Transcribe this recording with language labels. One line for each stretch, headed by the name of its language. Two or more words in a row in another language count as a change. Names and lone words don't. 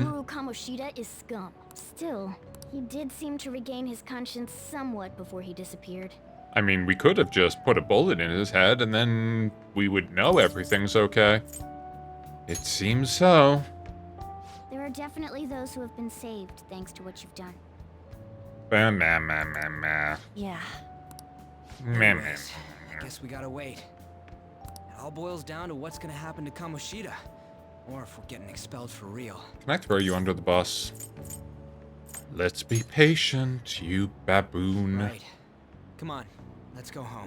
English: Suguru Kamoshida is scum. Still, he did seem to regain his conscience somewhat before he disappeared. I mean, we could have just put a bullet in his head and then we would know everything's okay. It seems so. There are definitely those who have been saved thanks to what you've done. Meh, meh, meh, meh, meh. Yeah. Meh, meh. Anyways, I guess we gotta wait. It all boils down to what's gonna happen to Kamoshida. Or if we're getting expelled for real. Can I throw you under the bus? Let's be patient, you baboon. Right. Come on, let's go home.